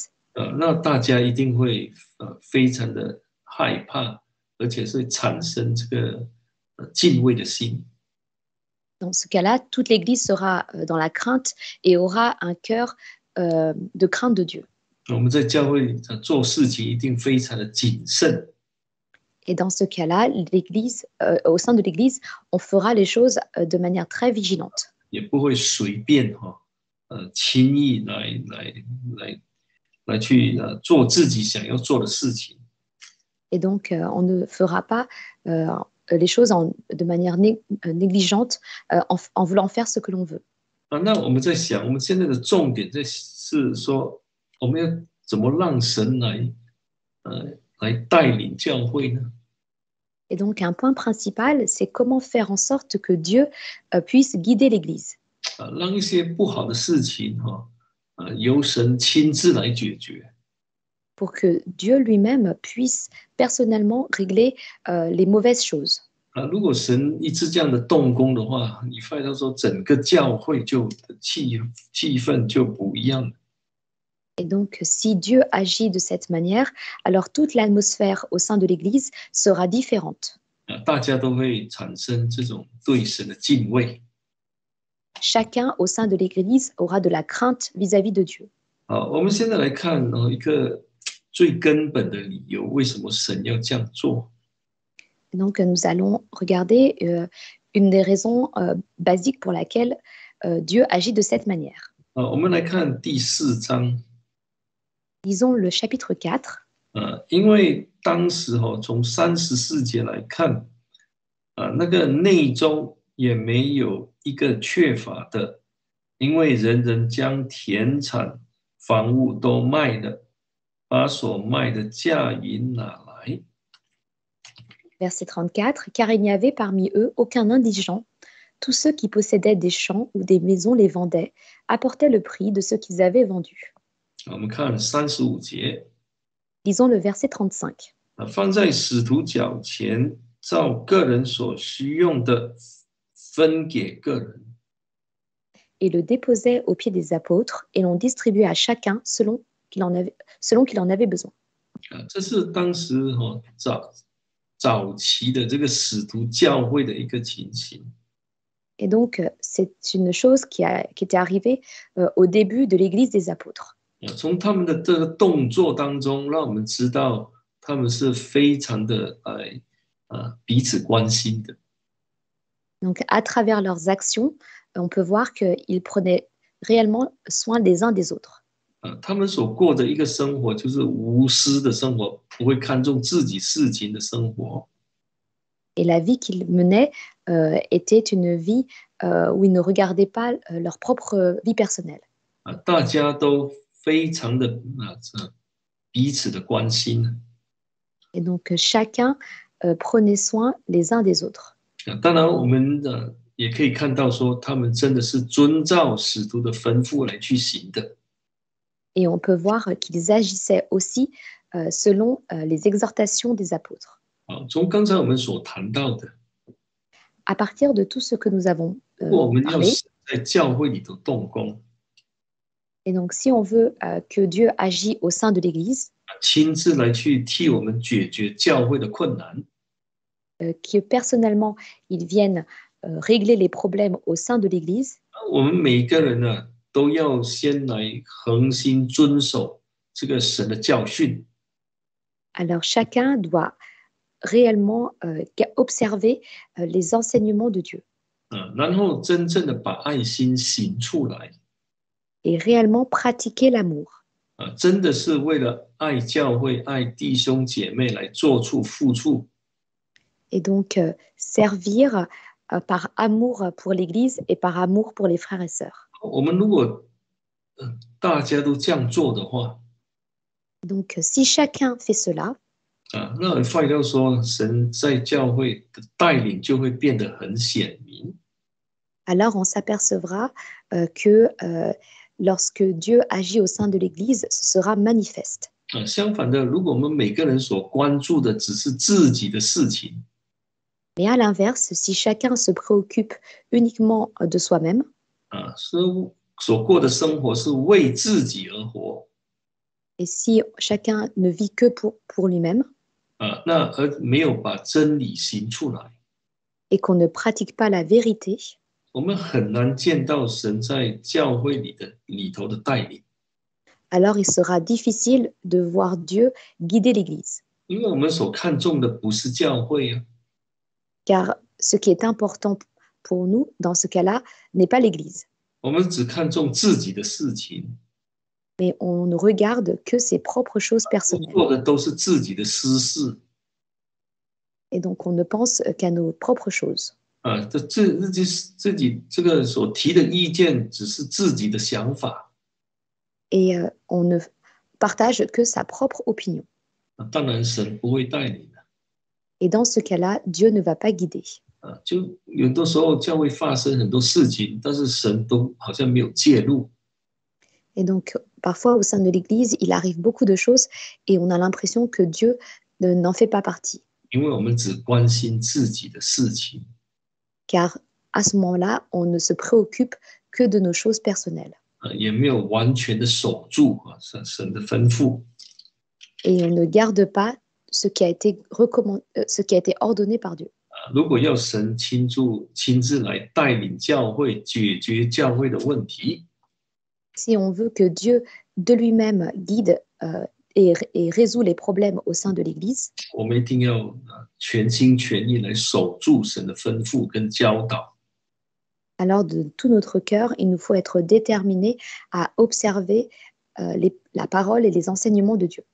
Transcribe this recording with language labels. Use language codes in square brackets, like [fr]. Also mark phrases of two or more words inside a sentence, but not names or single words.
[zh] 那大家一定会非常的害怕，而且是产生这个敬畏的心。 [fr] dans ce cas-là, toute l'Église sera dans la crainte et aura un cœur de crainte de Dieu. [zh] 我们在教会做事情一定非常的谨慎。 [fr] Et dans ce cas-là, l'Église, au sein de l'Église, on fera les choses de manière très vigilante. [zh] 也不会随便轻易来去做自己想要做的事情。 [fr] Et donc, on ne fera pas les choses de manière négligente en voulant faire ce que l'on veut. [zh] 那我们在想，我们现在的重点是说，我们要怎么让神来带领教会呢？ [fr] Et donc, un point principal, c'est comment faire en sorte que Dieu puisse guider l'Église. [zh] 让一些不好的事情由神亲自来解决。 [fr] Pour que Dieu lui-même puisse personnellement régler les mauvaises choses. [zh] 如果神一直这样的动工的话，你发现到说整个教会气氛就不一样了。 [fr] Et donc, si Dieu agit de cette manière, alors toute l'atmosphère au sein de l'Église sera différente. [zh] 大家都会产生这种对神的敬畏。 [fr] Chacun au sein de l'Église aura de la crainte vis-à-vis de Dieu. [zh] 我们现在来看一个最根本的理由，为什么神要这样做？ [fr] Donc, nous allons regarder une des raisons basiques pour laquelle Dieu agit de cette manière. [zh] 我们来看第4章。 [fr] Lisons le chapitre 4. [zh] 因为当时从34节来看，那个内中也没有一个缺乏的，因为人人将田产房屋都卖了，把所卖的价银拿来。 [fr] Verset 34. Car il n'y avait parmi eux aucun indigent. Tous ceux qui possédaient des champs ou des maisons les vendaient, apportaient le prix de ce qu'ils avaient vendu. [zh] 我们看35节。 [fr] Lisons le verset 35. [zh] 放在使徒脚前，照个人所需用的分给个人。 [fr] Et le déposaient aux pieds des apôtres, et l'on distribuait à chacun selon qu'il en avait besoin. [zh] 这是当时早期的这个使徒教会的一个情形。 [fr] Et donc, c'est une chose qui était arrivée au début de l'Église des apôtres. [zh] 从他们的这个动作当中，让我们知道他们是非常的彼此关心的。 [fr] Donc, à travers leurs actions, on peut voir qu'ils prenaient réellement soin les uns des autres. [zh] 他们所过的一个生活就是无私的生活，不会看重自己事情的生活。 [fr] Et la vie qu'ils menaient était une vie où ils ne regardaient pas leur propre vie personnelle. [zh] 大家都非常的彼此的关心。 [fr] Et donc, chacun prenait soin les uns des autres. [zh] 当然，我们也可以看到说，他们真的是遵照使徒的吩咐来去行的。 [fr] Et on peut voir qu'ils agissaient aussi selon les exhortations des apôtres. [zh] 从刚才我们所谈到的， [fr] À partir de tout ce que nous avons [zh] 如果我们要 [fr] parlé, [zh] 在教会里头动工， [fr] et donc si on veut que Dieu agisse au sein de l'Église, [zh] 亲自来去替我们解决教会的困难， [fr] que personnellement, ils viennent régler les problèmes au sein de l'Église, [zh] 我们每一个人呢，都要先来恒心遵守这个神的教训。 [fr] alors chacun doit réellement observer les enseignements de Dieu [zh] 然后真正的把爱心行出来， [fr] et réellement pratiquer l'amour. [zh] 真的是为了爱教会、爱弟兄姐妹来做出付出。 [fr] Et donc servir par amour pour l'Église et par amour pour les frères et sœurs. [zh] 我们如果大家都这样做的话， [fr] Donc, si chacun fait cela, [zh] 那换句话说，神在教会的带领就会变得很显明。 [fr] alors on s'apercevra que lorsque Dieu agit au sein de l'Église, ce sera manifeste. [zh] 相反的，如果我们每个人所关注的只是自己的事情， [fr] Mais à l'inverse, si chacun se préoccupe uniquement de soi-même, [zh] 所过的生活是为自己而活， [fr] et si chacun ne vit que pour lui-même, [zh] 那而没有把真理行出来， [fr] et qu'on ne pratique pas la vérité, [zh] 我们很难见到神在教会里头的带领， [fr] alors il sera difficile de voir Dieu guider l'Église. [zh] 因为我们所看重的不是教会啊， [fr] Car ce qui est important pour nous, dans ce cas-là, n'est pas l'Église. [zh] 我们只看重自己的事情， [fr] Mais on ne regarde que ses propres choses personnelles. [zh] 做的都是自己的私事， [fr] Et donc on ne pense qu'à nos propres choses. [zh] 自己这个所提的意见只是自己的想法， [fr] Et on ne partage que sa propre opinion. [zh] 当然神不会带领的。 [fr] Et dans ce cas-là, Dieu ne va pas guider. [zh] 就有的时候教会发生很多事情，但是神都好像没有介入。 [fr] Et donc parfois au sein de l'Église, il arrive beaucoup de choses et on a l'impression que Dieu n'en fait pas partie. [zh] 因为我们只关心自己的事情， [fr] Car à ce moment-là, on ne se préoccupe que de nos choses personnelles. [zh] 也没有完全的守住神的吩咐。 [fr] Et on ne garde pas ce qui a été ordonné par Dieu. [zh] 如果要神亲自来带领教会，解决教会的问题， [fr] Si on veut que Dieu de lui-même guide et résout les problèmes au sein de l'Église, [zh] 我们一定要全心全意来守住神的吩咐跟教导。 [fr] alors de tout notre cœur, il nous faut être déterminés à observer la parole et les enseignements de Dieu